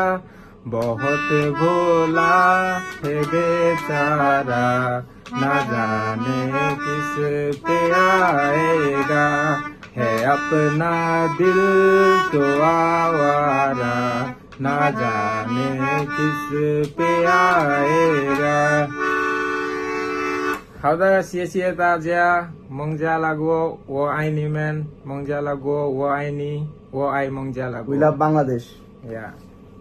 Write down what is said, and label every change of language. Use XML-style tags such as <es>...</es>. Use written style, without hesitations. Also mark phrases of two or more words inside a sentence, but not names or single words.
<hi>बहुत भोला है बेचारा, न जाने किस पे आएगा। है अपना दिल तो आवारा, ना जाने किस पे आएगा。</hi> <zh>好的，谢谢大家。孟加拉国，我爱你们。孟加拉国，我爱你，我爱孟加拉国。</zh> <en>We love Bangladesh. Yeah.</en>